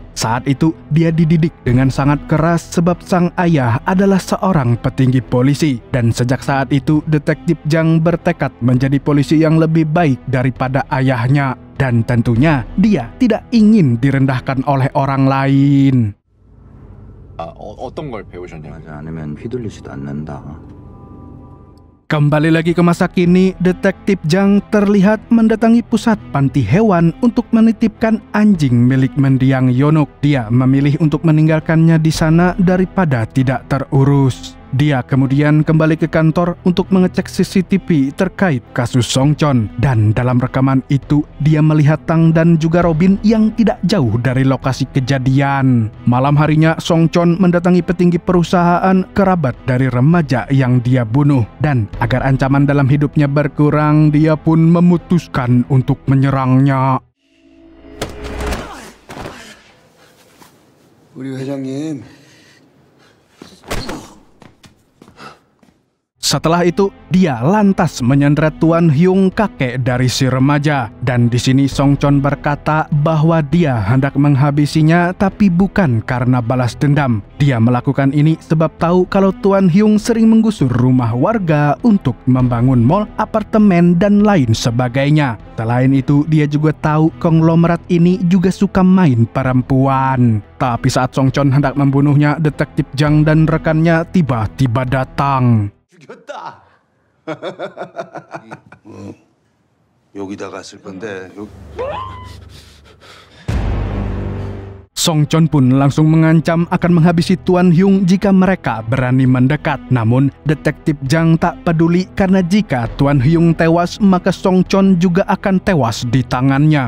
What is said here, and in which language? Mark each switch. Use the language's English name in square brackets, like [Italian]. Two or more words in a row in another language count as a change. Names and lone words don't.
[Indonesian] Saat itu dia dididik dengan sangat keras sebab sang ayah adalah seorang petinggi polisi. Dan sejak saat itu detektif Jang bertekad menjadi polisi yang lebih baik daripada ayahnya. Dan tentunya dia tidak ingin direndahkan oleh orang lain. [Korean] 어떤 걸 배우셨냐고요? 하지 않으면 휘둘리지도 않는다. [Indonesian] Kembali lagi ke masa kini, detektif Jang terlihat mendatangi pusat panti hewan untuk menitipkan anjing milik mendiang Yonok. Dia memilih untuk meninggalkannya di sana daripada tidak terurus. Dia kemudian kembali ke kantor untuk mengecek CCTV terkait kasus Songchon. Dan dalam rekaman itu, dia melihat Tang dan juga Robin yang tidak jauh dari lokasi kejadian. Malam harinya, Songchon mendatangi petinggi perusahaan kerabat dari remaja yang dia bunuh. Dan agar ancaman dalam hidupnya berkurang, dia pun memutuskan untuk menyerangnya. [Korean] 우리 회장님. [Indonesian] Setelah itu, dia lantas menyandera Tuan Hyung, kakek dari si remaja. Dan di sini Songchon berkata bahwa dia hendak menghabisinya tapi bukan karena balas dendam. Dia melakukan ini sebab tahu kalau Tuan Hyung sering menggusur rumah warga untuk membangun mall, apartemen, dan lain sebagainya. Selain itu, dia juga tahu konglomerat ini juga suka main perempuan. Tapi saat Songchon hendak membunuhnya, detektif Jang dan rekannya tiba-tiba datang. [Korean] 죽였다. 여기다 갔을 건데. [Indonesian] Songchon pun langsung mengancam akan menghabisi Tuan Hyung jika mereka berani mendekat. Namun, detektif Jang tak peduli karena jika Tuan Hyung tewas, maka Songchon juga akan tewas di tangannya.